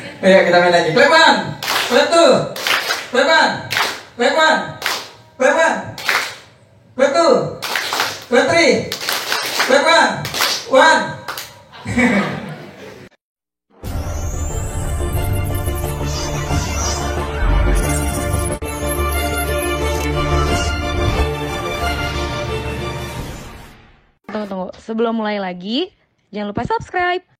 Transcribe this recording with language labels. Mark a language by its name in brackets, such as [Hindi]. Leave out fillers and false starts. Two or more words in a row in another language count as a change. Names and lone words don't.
[Indonesian] Ayo kita main lagi. [English] Clap one, clap two, clap one, clap one, clap one, clap two, clap three, clap one. [Indonesian] Tunggu. Sebelum mulai lagi, jangan lupa subscribe.